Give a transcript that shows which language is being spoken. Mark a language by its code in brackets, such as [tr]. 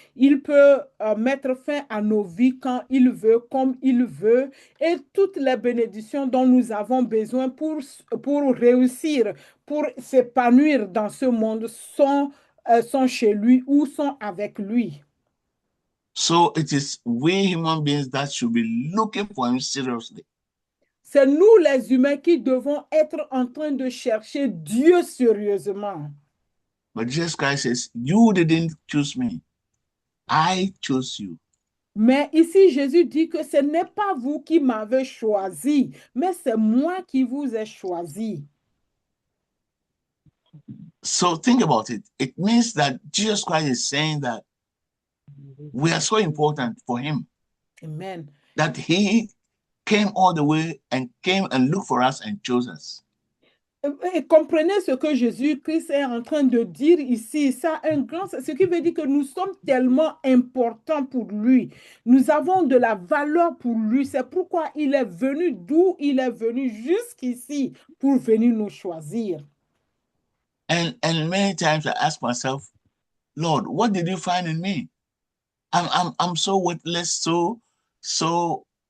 [fr] Il peut mettre fin à nos vies quand il veut, comme il veut. Et toutes les bénédictions dont nous avons besoin pour réussir, pour s'épanouir dans ce monde sont chez lui ou sont avec lui. [en] So it is we human beings that should be looking for him seriously. [fr] C'est nous les humains qui devons être en train de chercher Dieu sérieusement. [en] But Jesus Christ says, you didn't choose me. I chose you. [fr] Mais ici, Jésus dit que ce n'est pas vous qui m'avez choisi, mais c'est moi qui vous ai choisi. [en] So think about it. It means that Jesus Christ is saying that we are so important for him. Amen. That he came all the way and came and looked for us and chose us. [fr] Et comprenez ce que Jésus-Christ est en train de dire ici. Ça, ce qui veut dire que nous sommes tellement importants pour lui. Nous avons de la valeur pour lui. C'est pourquoi il est venu d'où il est venu jusqu'ici pour venir nous choisir. [en] And many times I ask myself, Lord, what did you find in me? I'm so worthless, so